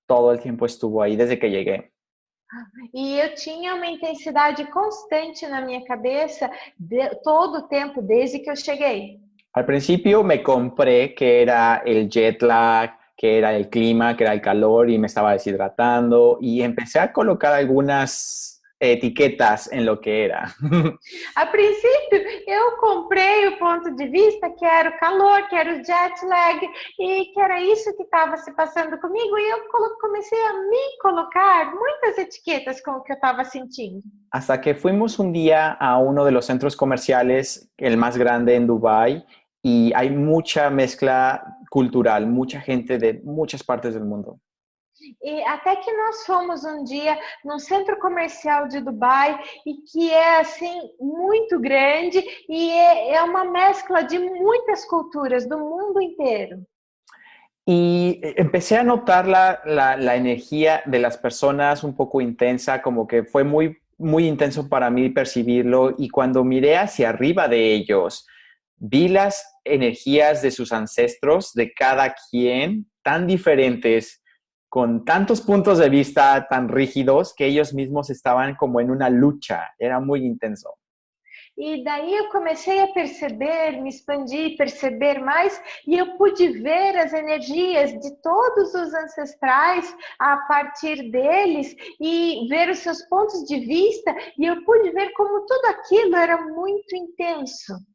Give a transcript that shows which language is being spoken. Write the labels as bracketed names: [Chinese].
[Spanish] Todo el tiempo estuvo ahí desde que llegué. [Portuguese] E eu tinha uma intensidade constante na minha cabeça todo o tempo, desde que eu cheguei. [Spanish] Al principio me compré que era el jet lag, que era el clima, que era el calor y me estaba deshidratando y empecé a colocar algunas etiquetas en lo que era. [Portuguese] A princípio, eu comprei o ponto de vista que era o calor, que era o jet lag e que era isso que estava se passando comigo e eu comecei a me colocar muitas etiquetas com o que eu estava sentindo. [Spanish] Hasta que fuimos un día a uno de los centros comerciales, el más grande en Dubái, y hay mucha mezcla cultural, mucha gente de muchas partes del mundo. [Portuguese] E até que nós fomos um dia num centro comercial de Dubai e que é assim muito grande e é uma mescla de muitas culturas do mundo inteiro. [Spanish] Y empecé a notar la energía de las personas un poco intensa, como que fue muy intenso para mí percibirlo, y cuando miré hacia arriba de ellos, vi las energías de sus ancestros, de cada quien, tan diferentes, con tantos puntos de vista tan rígidos que ellos mismos estaban como en una lucha. Era muy intenso. [Portuguese] E daí eu comecei a perceber, me expandir, perceber mais, e eu pude ver as energias de todos os ancestrais a partir deles e ver os seus pontos de vista, e eu pude ver como tudo aquilo era muito intenso.